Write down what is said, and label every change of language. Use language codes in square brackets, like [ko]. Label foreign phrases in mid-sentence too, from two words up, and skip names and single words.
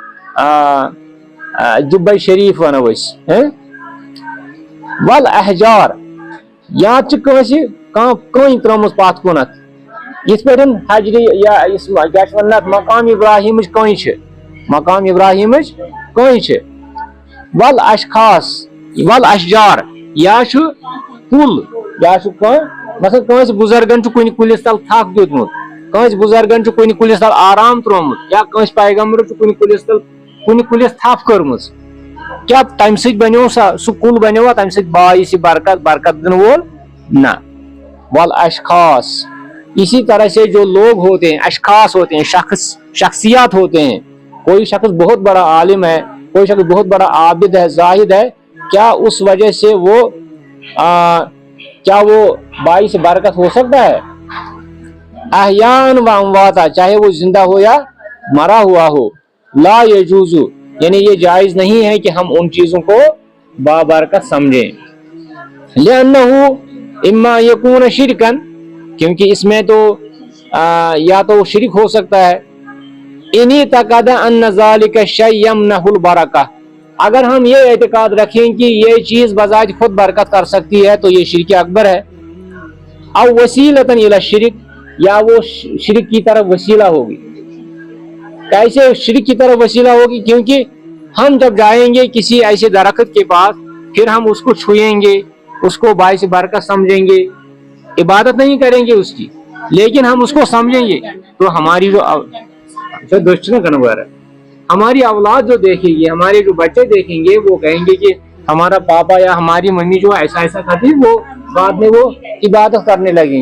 [ks] जुब्बे शरीफ वनो [ar] والأحجار [ks] या कहीं त्रोमुत पत कुनत, यथ पे हजरी या क्या मकाम इब्राहिम कहीं, मकाम इब्राहिम कहीं [ar] والأشخاص والأشجار [ks] या कुल या मतलब कंस बुजुर्गन कुन कुलिस तल थक दितमुत, कंस बुजुर्गन कुन कुलिस तल आराम त्रोमुत, या कंस पैगंबर कुन कुलिस थप कर्म, क्या तम बनो सह कुल बनो तम बाइस बरकत बरकत दिन वोल ना। [ar] والأشخاص [hi] इसी तरह से जो लोग होते हैं, अशखास होते हैं, शख्सियात होते हैं, कोई शख्स बहुत बड़ा आलिम है, कोई शख्स बहुत बड़ा आबिद है, जाहिद है, क्या उस वजह से वो क्या वो बाइस बरकत हो सकता है? [ar] أحياءً وأمواتاً, [hi] चाहे वो जिंदा हो या मरा हुआ हो, [ar] لا يجوز यानी ये जायज नहीं है कि हम उन चीजों को बाबरकत समझें। لأنه إما يكون شركاً, [hi] क्योंकि इसमें तो या तो शिरक हो सकता है, [ar] إن اعتقد أن ذلك شيء يمنح البركة, [hi] अगर हम ये एतकाद रखें कि ये चीज बजात खुद बरकत कर सकती है तो ये शिरक अकबर है। [ar] أو وسيلةً إلى شرك, [hi] या वो शिरक की तरफ वसीला होगी। कैसे शिरक की तरफ वसीला होगी? क्योंकि हम जब जाएंगे किसी ऐसे दरख्त के पास, फिर हम उसको छुएंगे, उसको बाइस बरकत समझेंगे, इबादत नहीं करेंगे उसकी, लेकिन हम उसको समझेंगे, तो हमारी जो दुष्ट हमारी औलाद जो देखेगी, हमारे जो बच्चे देखेंगे, वो कहेंगे कि हमारा पापा या हमारी मम्मी जो ऐसा ऐसा करती, वो बाद में वो इबादत करने लगेंगे।